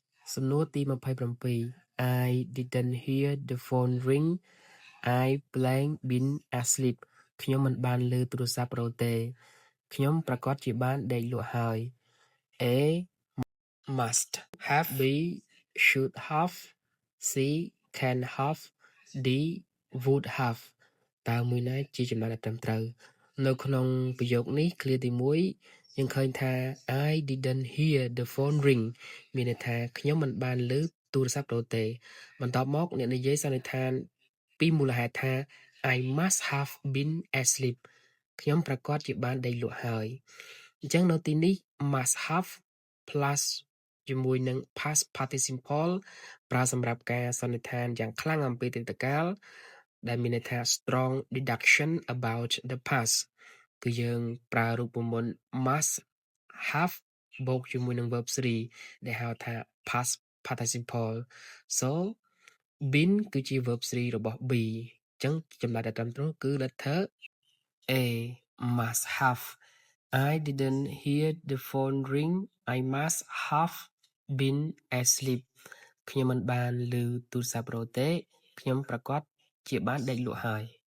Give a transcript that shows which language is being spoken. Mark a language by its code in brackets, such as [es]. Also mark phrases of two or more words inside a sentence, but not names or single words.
[km] សំណួរទី27 [en] I didn't hear the phone ring I blank been asleep [km] ខ្ញុំមិនបានឮទូរស័ព្ទរោទទេខ្ញុំប្រកាសជាបានដេកលក់ហើយ [en] A must have B should have C can have D would have [km] តើមួយណាជាចំណាយដែលត្រឹមត្រូវនៅក្នុងប្រយោគនេះឃ្លាទី1យើងឃើញថា [en] I didn't hear the phone ring [km] មានន័យថាខ្ញុំមិនបានឮទូរស័ ព្ទរោទទេបន្ទាប់មកអ្នកនិយាយសន្និដ្ឋានពីមូលហេតុថា [en] I must have been asleep [km] ខ្ញុំប្រកាសជាបានដេកលក់ហើយ អញ្ចឹងនៅទីនេះ [en] must have plus [km] ជាមួយនឹង [en] past participle [km] ប្រើសម្រាប់ការសន្និដ្ឋានយ៉ាងខ្លាំងអំ ពីអតីតកាលដែលមានន័យថា [en] strong deduction about the past [km] គឺយើង ប្រើរូបមន្ត [en] must have [km] បូកជាមួយនឹង verb 3ដែលហៅថា [en] past participle so been [km] គឺជា verb 3របស់ be អញ្ចឹងចម្លើយដែលត្រឹមត្រូវគឺ [en] letter A must have I didn't hear the phone ring I must have been asleep [km] ខ្ញុំមិនបានឮទូរស័ព្ទរោទទេខ្ញុំប្រកាសជាបានដេកលក់ហើយ